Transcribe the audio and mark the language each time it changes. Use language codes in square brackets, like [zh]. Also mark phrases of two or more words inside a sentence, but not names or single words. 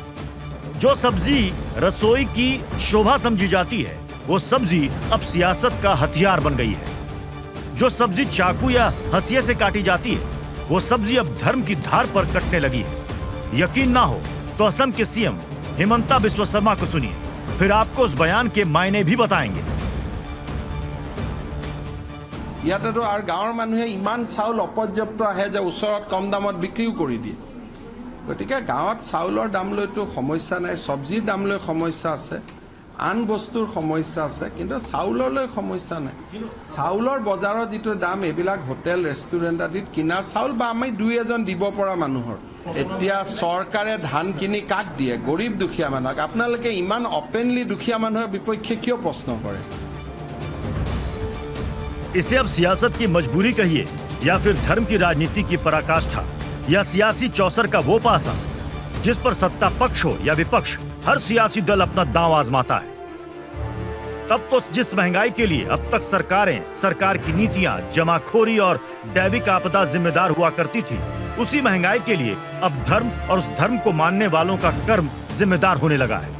[hi] जो सब्जी रसोई की शोभा समझी जाती है, वो सब्जी अब सियासत का हथियार बन गई है। जो सब्जी चाकू या हंसिये से काटी जाती है, वो सब्जी अब धर्म की धार पर कटने लगी है। यकीन ना हो तो असम के सीएम हेमंता बिस्वा शर्मा को सुनिए, फिर आपको उस बयान के मायने भी बताएंगे। [as] ইয়াতেতো আৰু গাঁৱৰ মানুহে ইমান চাউল অপৰ্যাপ্ত আহে যে ওচৰত কম দামত বিক্ৰীও কৰি দিয়ে। গতিকে গাঁৱত চাউলৰ দাম লৈতো সমস্যা নাই, চব্জিৰ দাম লৈ সমস্যা আছে, আন বস্তুৰ সমস্যা আছে, কিন্তু চাউললৈ সমস্যা নাই। চাউলৰ বজাৰৰ যিটো দাম, এইবিলাক [en] hotel restaurant [as] আদিত কিনা চাউল বা আমি দুই এজন দিব পৰা মানুহৰ। এতিয়া চৰকাৰে ধান কিনি কাক দিয়ে? গৰীব দুখীয়া মানুহক। আপোনালোকে ইমান অপেনলি দুখীয়া মানুহৰ বিপক্ষে কিয় প্ৰশ্ন কৰে? [hi] इसे अब सियासत की मजबूरी कहिए या फिर धर्म की राजनीति की पराकाष्ठा या सियासी चौसर का वो पासा जिस पर सत्ता पक्ष हो या विपक्ष, हर सियासी दल अपना दांव आजमाता है। तब तो जिस महंगाई के लिए अब तक सरकारें, सरकार की नीतियां, जमाखोरी और दैविक आपदा जिम्मेदार हुआ करती थी, उसी महंगाई के लिए अब धर्म और उस धर्म को मानने वालों का कर्म जिम्मेदार होने लगा है।